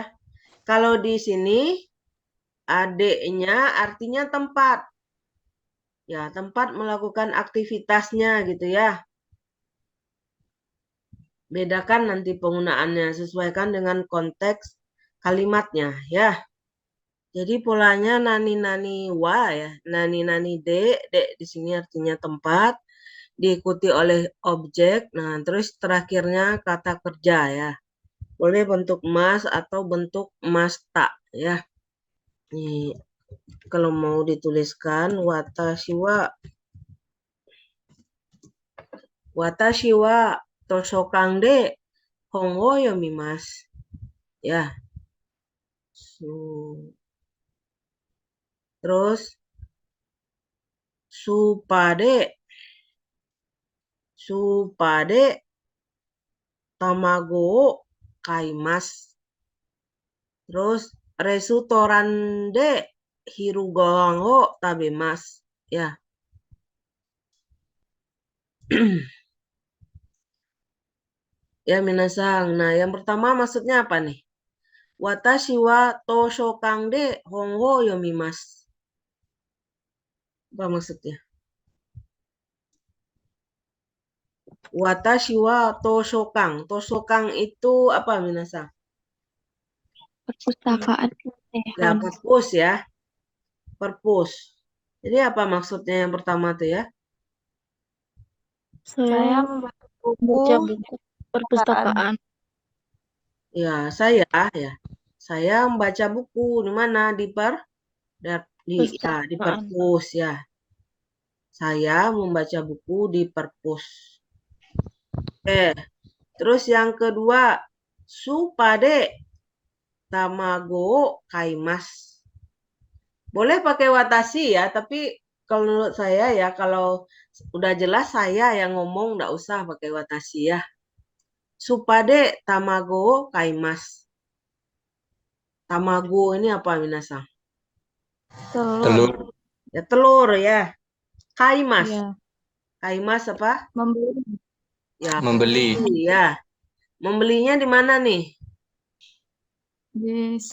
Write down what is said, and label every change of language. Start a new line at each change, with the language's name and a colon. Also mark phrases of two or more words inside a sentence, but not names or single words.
Indonesian: Kalau di sini D-nya artinya tempat. Ya, tempat melakukan aktivitasnya gitu ya. Bedakan nanti penggunaannya, sesuaikan dengan konteks kalimatnya ya. Jadi polanya
Japanese: 何は
Indonesian: ya,
Japanese: 何で
Indonesian: di sini artinya tempat, diikuti oleh objek, nah terus terakhirnya kata kerja ya. Boleh bentuk mas atau bentuk masta ya. Nih, kalau mau dituliskan
Japanese: 私は 私は図書館で本を読みます.
Indonesian: Ya.
Japanese: Terus スーパーで卵を買います. Terus レストランで昼ご飯を食べます. Ya.
Indonesian: Ya, minasang. Nah, yang pertama maksudnya apa nih?
Japanese: 私は図書館で本を読みます.
Indonesian: Apa maksudnya?
Japanese: 私は図書館.
Indonesian: Toshokan itu apa, minasang? Perpustakaan. Ya, perpus ya. Perpus. Jadi apa maksudnya yang pertama tuh ya? Saya membaca membaca buku buku perpustakaan. Ya, saya membaca buku di mana? Di perpus ya. Saya membaca buku di perpus. Oke. Terus yang kedua,
Japanese: スーパーで卵買います.
Indonesian: Boleh pakai watashi ya, tapi kalau menurut saya ya, kalau udah jelas saya yang ngomong, nggak usah pakai watashi ya.
Japanese: スーパーで卵買います.
Indonesian: Tamago ini apa, minasang? telur. Ya, telur ya. Kaimasu. Ya. Kaimasu apa? Membeli. Ya, Membeli. ya. Membelinya di mana nih? Di